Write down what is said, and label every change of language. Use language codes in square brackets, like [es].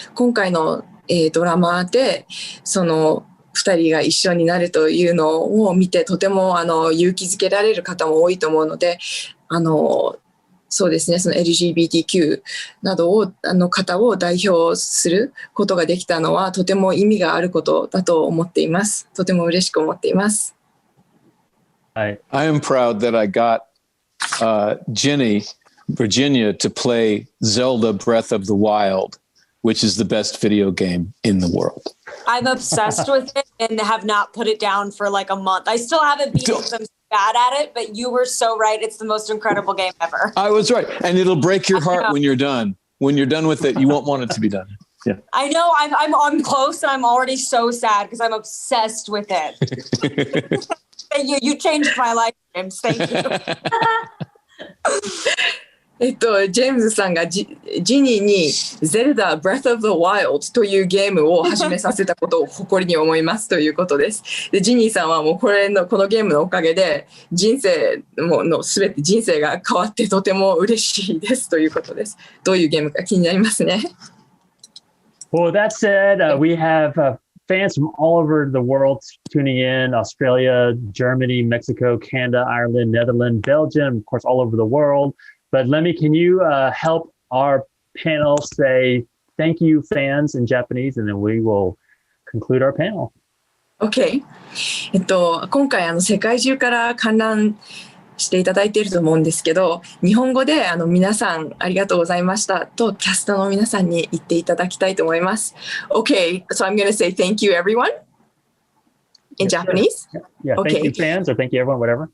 [ja] 今回の、ドラマでその2人が一緒になるというのを見てとても勇気づけられる方も多いと思うので、そうですね、その LGBTQ などを方を代表することができたのはとても意味があることだと思っています。とても嬉しく思っています。 [en] I am proud that I got Ginny, Virginia, to play Zelda Breath of the Wild, which is the best video game in the world. I'm obsessed with it and have not put it down for like a month. I still haven't beaten it because I'm bad at it, but you were so right. It's the most incredible game ever. I was right. And it'll break your heart when you're done. When you're done with it, you won't want it to be done. Yeah. I know. I'm close, and I'm already so sad because I'm obsessed with it. Thank you. You changed my life, James. Thank you. [ja] ジェームズさんがジニーにゼルダ Breath of the Wild というゲームを始めさせたことを誇りに思いますということです。で、ジニーさんはもうこのゲームのおかげで人生が変わってとても嬉しいですということです。どういうゲームか気になりますね。 [en] Well, that said, we have fans from all over the world tuning in: Australia, Germany, Mexico, Canada, Ireland, Netherlands, Belgium, of course, all over the world. But Lemmy, can you help our panel say thank you, fans, in Japanese, and then we will conclude our panel. OK。 [ja] 今回世界中から観覧していただいていると思うんですけど、日本語で皆さんありがとうございましたとキャストの皆さんに言っていただきたいと思います。 [en] OK, so I'm going to say thank you everyone in Japanese. Yeah, okay. Thank you fans or thank you everyone, whatever.